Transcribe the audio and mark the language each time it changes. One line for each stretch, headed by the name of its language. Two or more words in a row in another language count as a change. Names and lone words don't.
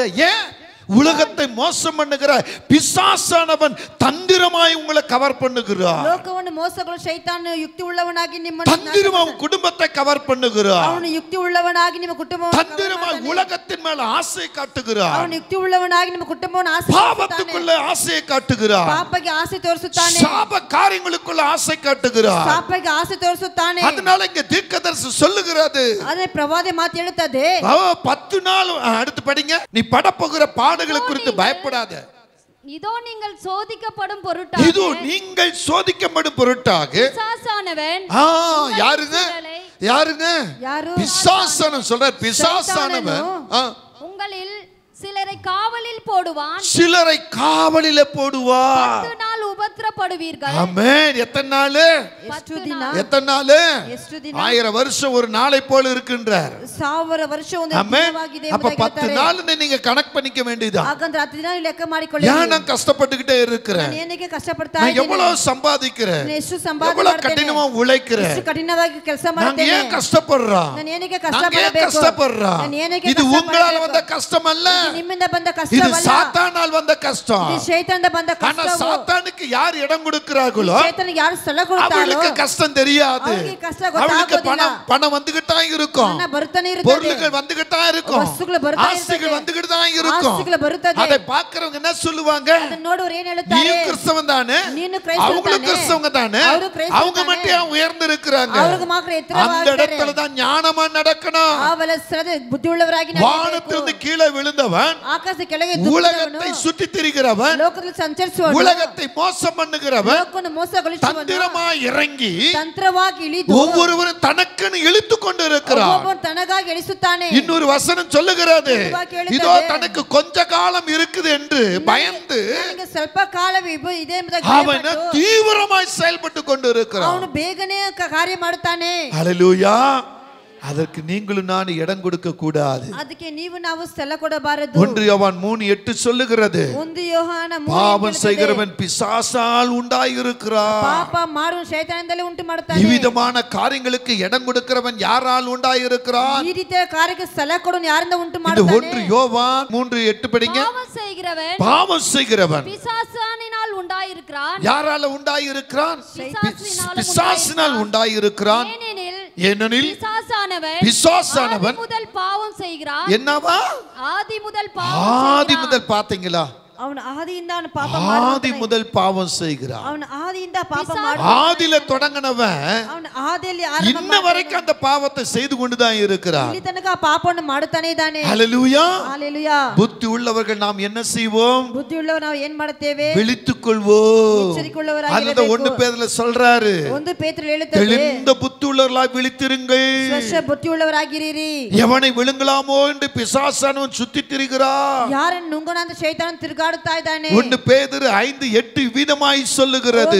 Tamil: ஏன்? உலகத்தை மோசம் பண்ணுகிற பிசாசானவன் தந்திரமாய் உங்களை கவர் பண்ணுகிறான்.
Kannada: ಲೋಕವನ್ನು ಮೋಸಗೊಳಿಸುವ ಶೈತಾನನು ಯುಕ್ತಿ ಉಳ್ಳವನಾಗಿ ನಿಮ್ಮ
Tamil: தந்திரமாய் குடும்பத்தை கவர் பண்ணுகிறான்.
Kannada: ಅವನು ಯುಕ್ತಿ ಉಳ್ಳವನಾಗಿ ನಿಮ್ಮ ಕುಟುಂಬವನ್ನು
Tamil: தந்திரமாய் உலகத்தின் மேல ஆசை காட்டுகிறான்.
Kannada: ಅವನು ಯುಕ್ತಿ ಉಳ್ಳವನಾಗಿ ನಿಮ್ಮ ಕುಟುಂಬವನ್ನು ಆಸೆ
Tamil: பாவத்துக்குள்ள ஆசையை காட்டுகிறான்.
Kannada: ಪಾಪಕ್ಕೆ ಆಸೆ ತೋರಿಸುತ್ತಾನೆ.
Tamil: சாப காரியங்களுக்குள்ள ஆசை காட்டுகிறான்.
Kannada: ಪಾಪಕ್ಕೆ ಆಸೆ ತೋರಿಸುತ್ತಾನೆ.
Tamil: அதனால இங்க தீர்க்கதரிசி சொல்லுகிறது,
Kannada: ಅದೇ ಪ್ರವಾದಿ ಮಾತು ಹೇಳುತ್ತದೆ.
Tamil: 10 நாள் அடுத்து படிங்க. நீ படப்போகிற பாடுகளை குறித்து பயப்படாத. இதோ நீங்கள் சோதிக்கப்படும் பொருட்டாக, இதோ நீங்கள் சோதிக்கப்படும் பொருட்டாக. பிசாசானவன் யாருங்க? யாரு? பிசாசானவன் சொல்ற. பிசாசானவன் உங்களில் சிலரை காவலில் போடுவான். சிலரை காவலிலே போடுவான். 10 நாள் உபத்திரப்படுவீர்கள். ஆமென். எத்தனை நாள்? எத்தனை நாள்? 1000 வருஷம் ஒரு நாளை போல இருக்கின்றார்.
Kannada: 1000 ವರ್ಷ ಒಂದು ದಿನವಾಗಿದೆ.
Tamil: அப்ப 10 நாள் நீங்க கணக்கு பண்ணிக்க வேண்டியதா?
Kannada: ಹಾಗಂದ್ರೆ 10 ದಿನ ಲೆಕ್ಕ ಮಾಡಿಕೊಳ್ಳಿ.
Tamil: ஏன் நான் கஷ்டப்பட்டுக்கிட்டே இருக்கிறேன்?
Kannada: ನಾನು ಏನಕ್ಕೆ ಕಷ್ಟಪಡ್ತಾ
Tamil: நான்
Kannada: ಇದ್ದೀನಿ?
Tamil: எவ்வளவு சம்பாதிக்கிறேன்?
Kannada: ನಾನು ಎಷ್ಟು ಸಂಪಾದನೆ
Tamil: எவ்வளவு
Kannada: ಮಾಡ್ತೇನೆ?
Tamil: கடினமா உழைக்கிறேன்?
Kannada: ಎಷ್ಟು ಕಠಿಣವಾಗಿ ಕೆಲಸ
Tamil: நான்
Kannada: ಮಾಡ್ತೇನೆ?
Tamil: ஏன் கஷ்டப்படுறேன்?
Kannada: ನಾನು ಏನಕ್ಕೆ
Tamil: நான் ஏன்
Kannada: ಕಷ್ಟಪಡಬೇಕು?
Tamil: கஷ்டப்படுறேன்?
Kannada: ನಾನು ಏನಕ್ಕೆ
Tamil: இது உங்களால
Kannada: ಕಷ್ಟಪಡಬೇಕು?
Tamil: வந்த கஷ்டம் அல்ல.
Kannada: ಇದು ನಿಮ್ಮಿಂದ ಬಂದ
Tamil: இது
Kannada: ಕಷ್ಟವಲ್ಲ.
Tamil: சாத்தானால் வந்த கஷ்டம்.
Kannada: ಇದು ಶೈತಾನದಿಂದ ಬಂದ
Tamil: ஆனா
Kannada: ಕಷ್ಟವು.
Tamil: சாத்தானுக்கு யார் இடம் கொடுக்கிறார்களோ
Kannada: ಶೈತಾನಿಗೆ ಯಾರು ಸ್ಥಳ ಕೊಡ್ತಾರೋ
Tamil: அவங்களுக்கு கஷ்டம் தெரியாது.
Kannada: ಅವರಿಗೆ ಕಷ್ಟ
Tamil: அவங்களுக்கு
Kannada: ಗೊತ್ತಾಗೋದಿಲ್ಲ.
Tamil: பணம் வந்துகிட்டே இருக்கும்.
Kannada: ಹಣ ಬರುತ್ತಾನೆ ಇರುತ್ತದೆ.
Tamil: பொருள்கள் வந்துகிட்டே இருக்கும்.
Kannada: ವಸ್ತುಗಳು ಬರ್ತಾ
Tamil: ஆசைகள்
Kannada: ಇರುತ್ತದೆ.
Tamil: வந்துகிட்டே இருக்கும்.
Kannada: ಆಸೆಗಳು ಬರುತ್ತದೆ.
Tamil: அதை பார்க்கறவங்க என்ன சொல்லுவாங்க?
Kannada: ಅದನ್ನ ನೋಡುವವರು ಏನು
Tamil: நீ
Kannada: ಹೇಳುತ್ತಾರೆ?
Tamil: கிறிஸ்தவன் தானே,
Kannada: ನೀನು ಕ್ರೈಸ್ತನ
Tamil: அவங்களும்
Kannada: ತಾನೆ?
Tamil: கிறிஸ்தவங்க தானே,
Kannada: ಅವರು ಕ್ರೈಸ್ತನ
Tamil: அவங்க
Kannada: ತಾನೆ?
Tamil: மட்டும் ஏன் உயர்ந்து இருக்கிறாங்க?
Kannada: ಅವ್ರಿಗೆ ಮಾತ್ರ
Tamil: அந்த
Kannada: ಎತ್ತರವಾಗಿದ್ದಾರೆ.
Tamil: இடத்துல தான் ஞானமா நடக்கணும்.
Kannada: ಆವಲ ಶ್ರದ್ಧೆ ಬುದ್ಧಿಯುಳ್ಳವರಾಗಿ ನಡೆಯಬೇಕು.
Tamil: வானத்திலிருந்து கீழே விழுந்தவன்,
Kannada: ಆಕಾಶ ಕೆಳಗೆ
Tamil: உலகத்தை சுற்றி திரிகிறவன்,
Kannada: ಲೋಕದಲ್ಲಿ ಸಂಚರಿಸುವವನು,
Tamil: உலகத்தை மோசம் பண்ணுகிறவன்
Kannada: ಲೋಕವನ್ನು ಮೋಸಗೊಳಿಸುವವನು
Tamil: தந்திரமாய் இறங்கி
Kannada: ತಂತ್ರವಾಗಿ ಇಳಿದು
Tamil: ஒவ்வொருவரும் தனக்குன்னு இழுத்து கொண்டு இருக்கிறான்.
Kannada: ಒಬ್ಬೊಬ್ಬನು ತನಗಾಗಿ ಎಳಿಸುತ್ತಾನೆ.
Tamil: இன்னொரு வசனம் சொல்லுகிறது, இதோ தனக்கு கொஞ்ச காலம் இருக்குது என்று பயந்து
Kannada: ನನಗೆ ಸ್ವಲ್ಪ ಕಾಲವೇ ಇದೆ ಎಂಬುದಾಗಿ
Tamil: அவன்
Kannada: ಭಯಪಟ್ಟು
Tamil: தீவிரமாய் செயல்பட்டு கொண்டு இருக்கிறான்.
Kannada: ಅವನು ಬೇಗನೆ ಕಾರ್ಯ ಮಾಡುತ್ತಾನೆ.
Tamil: ஹல்லேலூயா. அதற்கு நீங்களும் நான் இடம் கொடுக்க கூடாது.
Kannada: ಅದಕ್ಕೆ ನೀವು ನಾವು ಸ್ಥಳ ಕೊಡಬಾರದು.
Tamil: 1 யோவான் 3:8 சொல்லுகிறது,
Kannada: 1 ಯೋಹಾನ 3:8
Tamil: பாவம் செய்கிறவன் பிசாசால் உண்டாயிருக்கிறான்.
Kannada: ಪಾಪ ಮಾಡುವ ಶೈತಾನದಿಂದಲೇ ಉಂಟು ಮಾಡುತ್ತಾನೆ.
Tamil: இவ்விதமான காரியங்களுக்கு இடம் கொடுக்கிறவன் யாரால் உண்டாயிருக்கிறான்?
Kannada: ಈ ರೀತಿಯ ಕಾರ್ಯಕ್ಕೆ ಸ್ಥಳ ಕೊಡೋನು ಯಾರಿಂದ ಉಂಟು
Tamil: இந்த
Kannada: ಮಾಡುತ್ತಾನೆ?
Tamil: 1 யோவான் 3:8 படிங்க. பாவம் செய்கிறவன் பிசாசானினால் உண்டாயிருக்கிறான். யாரால உண்டாயிருக்கிறான்? பிசாசினால் உண்டாயிருக்கிறான். ஏனெனில் பிசாசானவன் முதல் பாவம் செய்கிறான். என்னவா? ஆதி முதல் பாத்தீங்களா?
Kannada: ಅವನು ಆದಿಯಿಂದ ಅವನು ಪಾಪ
Tamil: ஆதி முதல் பாவம் செய்கிறான்.
Kannada: ಅವನು ಆದಿಯಿಂದ ಪಾಪ ಮಾಡುತ್ತಾನೆ.
Tamil: ஆதியில தொடங்கினவன்
Kannada: ಅವನು ಆದಿಯಲ್ಲಿ ಆರಂಭ
Tamil: இன்ன வரைக்கும் அந்த பாவத்தை செய்து கொண்டுதான் இருக்கிறான்.
Kannada: ಇಲ್ಲಿ ತನಕ ಆ ಪಾಪವನ್ನು ಮಾಡುತ್ತಾನೆ ಇದ್ದಾನೆ.
Tamil: ஹல்லேலூயா. ஹalleluya. புத்தி உள்ளவர்கள் நாம் என்ன செய்வோம்?
Kannada: ಬುದ್ಧಿಯುಳ್ಳವರು ನಾವು ಏನು ಮಾಡುತ್ತೇವೆ?
Tamil: விழித்துக்கொள்வோம்.
Kannada: ಎಚ್ಚರಿಕೊಳ್ಳುವವರಾಗಿರಬೇಕು.
Tamil: 1 பேதுருல சொல்றாரு,
Kannada: 1 ಪೇತ್ರನು ಹೇಳುತ್ತದೆ,
Tamil: தெளிந்த புத்தி உள்ளவர்களாய் விழித்திருங்கள்.
Kannada: ಸ್ಪಷ್ಟ ಬುದ್ಧಿಯುಳ್ಳವರಾಗಿರಿರಿ.
Tamil: எவனை விழுங்கலாமோ என்று பிசாசானவன் சுத்தித் திரிகிறான்.
Kannada: ಯಾರನ್ನು ನುಂಗೋಣ ಅಂತ ಶೈತಾನ ತಿರುಗಾಡುತ್ತಾ ಇದ್ದಾನೆ.
Tamil: 1 பேதுரு 5:8 விதமாய் சொல்லுகிறது,